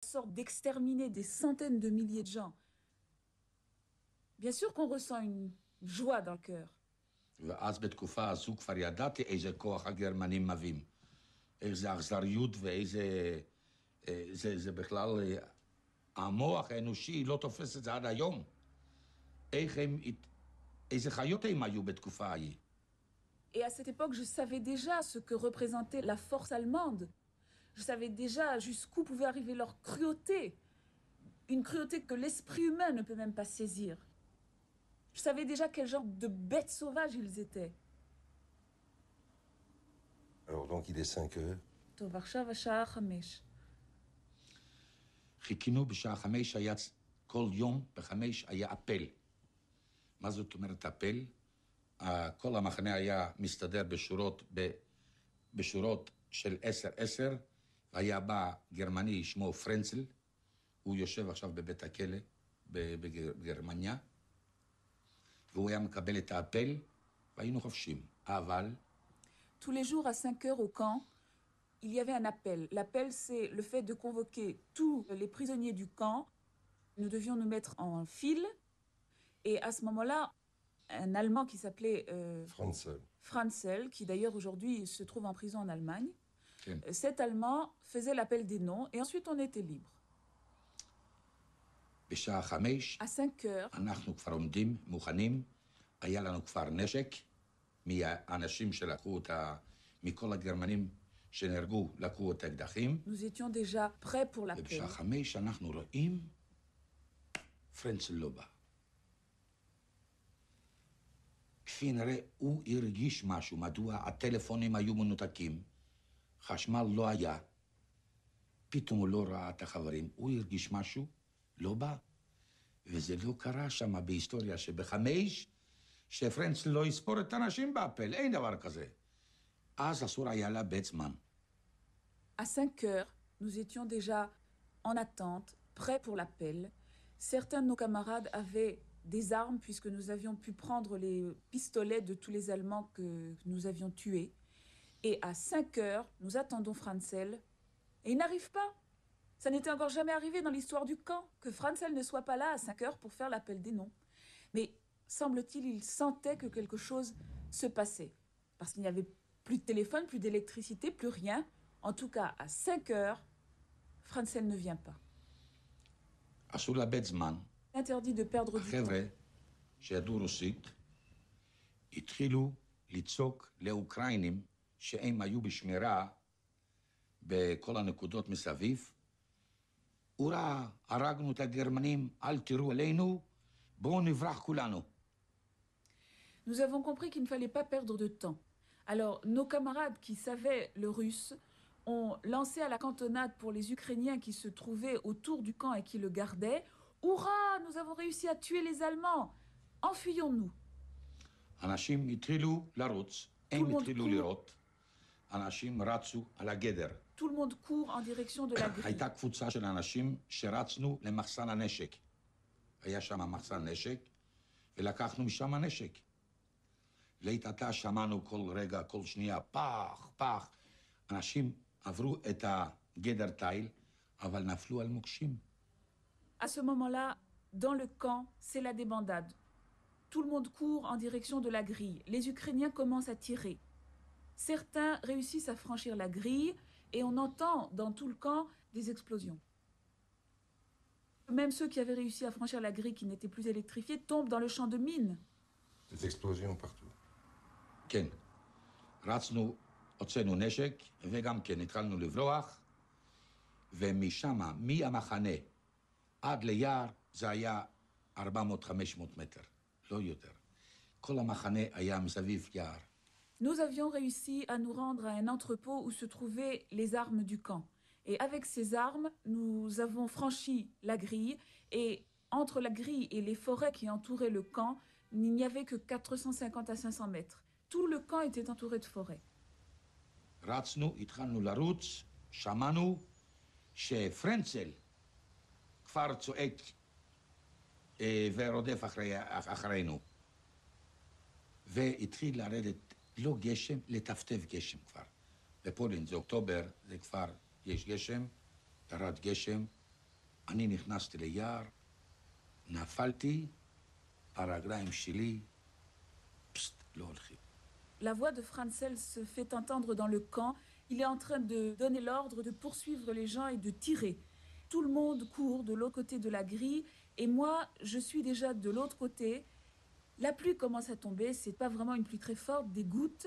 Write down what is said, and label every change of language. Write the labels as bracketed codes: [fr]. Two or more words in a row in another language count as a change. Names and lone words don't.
[fr] sorte d'exterminer des centaines de milliers de gens, bien sûr qu'on ressent une joie dans le cœur. [he] ואז בתקופה הזו כבר ידעתי איזה כוח הגרמנים מביאים. איזה אכזריות ואיזה... זה בכלל... המוח האנושי לא תופס את זה עד היום. איך הם... איזה חיות הם היו בתקופה ההיא. [fr] Et à cette époque, je savais déjà ce que représentait la force allemande. Je savais déjà jusqu'où pouvait arriver leur cruauté. Une cruauté que l'esprit humain ne peut même pas saisir. Je savais déjà quel genre de bêtes sauvages ils étaient. Alors donc il est 5 heures. [he] טוב, עכשיו השעה 5. חיכינו בשעה 5 היה... כל יום ב5 היה אפל. מה זאת אומרת אפל? כל המחנה היה מסתדר בשורות של 10-10, והיה בא גרמני שמו פרנצל, הוא יושב עכשיו בבית הכלא בגרמניה, והוא היה מקבל את האפל, והיינו חופשים. אבל... [fr] Tous les jours à 5 heures au camp, il y avait un appel. L'appel, c'est le fait de convoquer tous les prisonniers du camp. Nous devions nous mettre en file. Et à ce moment-là, un Allemand qui s'appelait Franzel, qui d'ailleurs aujourd'hui se trouve en prison en Allemagne, cet Allemand faisait l'appel des noms et ensuite on était libre. À 5 heures, [he] אנחנו כבר עומדים, מוכנים, היה לנו כבר נשק, מהאנשים שלקחו אותה, מכל הגרמנים שנהרגו, לקחו את האקדחים. [fr] Nous étions déjà prêts pour l'appel. [he] ובשעה 5 אנחנו רואים, פרנצל לא בא. כפי נראה, הוא הרגיש משהו, מדוע הטלפונים היו מנותקים, חשמל לא היה, פתאום הוא לא ראה את החברים, הוא הרגיש משהו, לא בא. וזה לא קרה שם בהיסטוריה שב5, שפרנצל לא יספור את האנשים באפל, אין דבר כזה. אז אסור היה לאבד זמן. [fr] À 5 heures, nous étions déjà en attente, prêts pour l'appel. Certains de nos camarades avaient des armes puisque nous avions pu prendre les pistolets de tous les Allemands que nous avions tués. Et à 5 heures, nous attendons Franzel et il n'arrive pas. Ça n'était encore jamais arrivé dans l'histoire du camp que Franzel ne soit pas là à 5 heures pour faire l'appel des noms. Mais semble-t-il, il sentait que quelque chose se passait. Parce qu'il n'y avait plus de téléphone, plus d'électricité, plus rien. En tout cas, à 5 heures, Franzel ne vient pas. [he] אסור לאבד זמן. [fr] Interdit de perdre du temps. [he] החבר'ה שידעו רוסית התחילו לצעוק לאוקראינים שהם היו בשמירה בכל הנקודות מסביב. אורה, הרגנו את הגרמנים, אל תראו עלינו, בואו נברח כולנו. [fr] Nous avons compris qu'il ne fallait pas perdre de temps. Alors, nos camarades qui savaient le russe ont lancé à la cantonade pour les Ukrainiens qui se trouvaient autour du camp et qui le gardaient. Hurrah, nous avons réussi à tuer les Allemands. Enfuyons-nous. [he] אנשים התחילו לרוץ, הם התחילו לראות, אנשים רצו על הגדר. [fr] Tout le monde court en direction de la grille. [he] הייתה קבוצה של אנשים שרצנו למחסן הנשק. היה שם מחסן נשק, ולקחנו משם הנשק. לעת עתה שמענו כל רגע, כל שנייה, פח, פח. אנשים עברו את הגדר תיל, אבל נפלו על מוקשים. [fr] À ce moment-là, dans le camp, c'est la débandade. Tout le monde court en direction de la grille. Les Ukrainiens commencent à tirer. Certains réussissent à franchir la grille et on entend dans tout le camp des explosions. Même ceux qui avaient réussi à franchir la grille qui n'était plus électrifiée tombent dans le champ de mines. Des explosions partout. [he] כן. רצנו, הוצאנו נשק, וגם כן התחלנו לברוח, ומשם, מהמחנה עד ליער, זה היה 400-500 מטר, לא יותר. כל המחנה היה מסביב יער. [fr] Nous avions réussi à nous rendre à un entrepôt où se trouvaient les armes du camp. Et avec ces armes, nous avons franchi la grille. Et entre la grille et les forêts qui entouraient le camp, il n'y avait que 450 à 500 mètres. Tout le camp était entouré de forêts. [he] רצנו, התחלנו לרוץ, שמענו שפרנצל כבר צועק ורודף אחרינו. והתחיל לרדת לא גשם, לטפטף גשם כבר. בפולין זה אוקטובר, זה כבר יש גשם, ירד גשם, אני נכנסתי ליער, נפלתי, הרגליים שלי, פסט, לא הולכים. [fr] La voix de Franzel se fait entendre dans le camp. Il est en train de donner l'ordre de poursuivre les gens et de tirer. Tout le monde court de l'autre côté de la grille et moi, je suis déjà de l'autre côté. La pluie commence à tomber, c'est pas vraiment une pluie très forte, des gouttes.